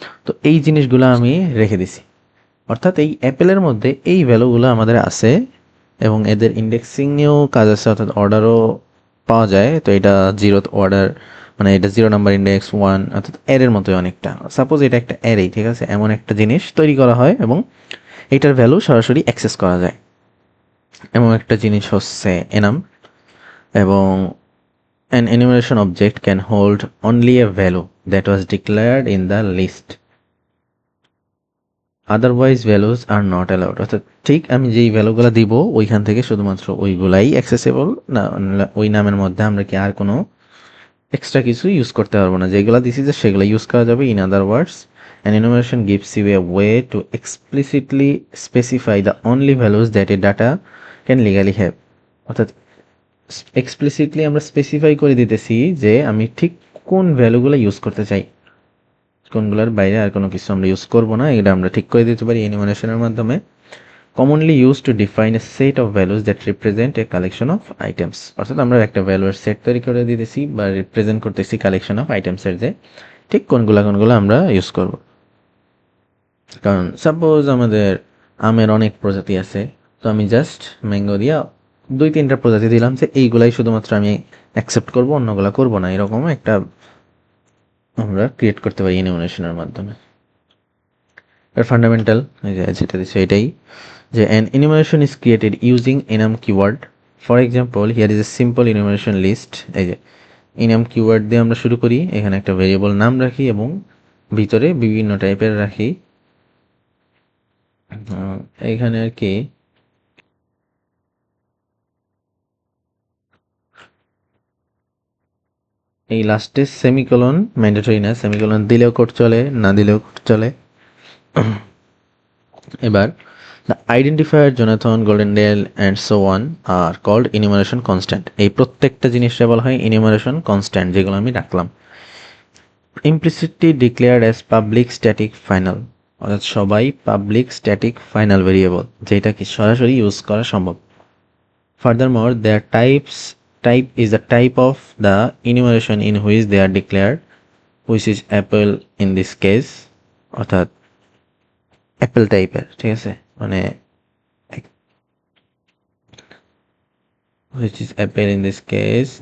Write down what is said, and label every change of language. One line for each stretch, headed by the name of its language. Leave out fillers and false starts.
Bangla: তো এই জিনিসগুলো আমি রেখে দিছি, অর্থাৎ এই অ্যাপেলের মধ্যে এই ভ্যালুগুলো আমাদের আছে এবং এদের ইন্ডেক্সিং নিয়েও কাজ আছে, অর্থাৎ অর্ডারও পাওয়া যায়। তো এটা জিরোথ অর্ডার, মানে এটা 0 নাম্বার ইন্ডেক্স 1, অর্থাৎ অ্যারের মতোই অনেকটা। সাপোজ এটা একটা অ্যারে, ঠিক আছে, এমন একটা জিনিস তৈরি করা হয় এবং এটার ভ্যালু সরাসরি অ্যাক্সেস করা যায়, এমন একটা জিনিস হচ্ছে এনাম।
English: এবং an enumeration object can hold only a value that was declared in the list, otherwise values are not allowed.
Bangla: অর্থাৎ ঠিক আমি যেই ভ্যালুগুলো দিব ওইখান থেকে শুধুমাত্র ওইগুলাই অ্যাক্সেসেবল, না ওই নামের মধ্যে আমরা কি আর কোনো এক্সট্রা কিছু ইউজ করতে পারবো না, যেগুলো দিছি যে সেগুলো ইউজ করা যাবে।
English: In other words, an enumeration gives you a way to explicitly specify the only values that a data can legally have।
Bangla: অর্থাৎ এক্সপ্লিসিটলি আমরা স্পেসিফাই করে দিতেছি যে আমি ঠিক কোন ভ্যালুগুলো ইউজ করতে চাই, কোনগুলোর বাইরে আর কোনো কিছু আমরা ইউজ করবো না, এটা আমরা ঠিক করে দিতে পারি এনিমেশনের মাধ্যমে।
English: Commonly use to define a set of values that represent a collection of items.
Bangla: অর্থাৎ আমরা একটা ভ্যালুর সেট তৈরি করে দিতেছি বা রিপ্রেজেন্ট করতেছি কালেকশন অফ আইটেমসের, যে ঠিক কোনগুলো আমরা ইউজ করব। কারণ সাপোজ আমাদের আমের অনেক প্রজাতি আছে, তো আমি জাস্ট ম্যাঙ্গো দিয়া 2-3টা প্রজাতি দিলাম যে এইগুলাই শুধুমাত্র আমি অ্যাকসেপ্ট করবো, অন্যগুলা করবো না, এরকম একটা আমরা ক্রিয়েট করতে পারি এনিমেশনের মাধ্যমে।
English: fundamental
Bangla: যেটা দিচ্ছে এটাই, যে
English: an enumeration is created using enum keyword. For example, here is a simple enumeration list.
Bangla: এই যে enum keyword দিয়ে আমরা শুরু করি, এখানে একটা ভেরিয়েবল নাম রাখি এবং ভিতরে বিভিন্ন টাইপের রাখি। এখানে আর কি এই লাস্টে সেমিকোলন ম্যান্ডেটরি না, সেমিকোলন দিলেও কোড চলে, না দিলেও কোড চলে।
English: এবার the identifier, Jonathan, Goldendale and so on are called enumeration constant.
Bangla: এই প্রত্যেকটা জিনিসটা বলা হয় enumeration constant, যেগুলো আমি রাখলাম।
English: implicitly declared as public static final,
Bangla: অর্থাৎ সবাই পাবলিক স্ট্যাটিক ফাইনাল ভেরিয়েবল, যেটা কি সরাসরি ইউজ করা সম্ভব।
English: Furthermore, their type is the type of the enumeration in which they are declared, which is apple in this case,
Bangla: অর্থাৎ Apple টাইপের, ঠিক আছে, মানে
English: which is apple in this case.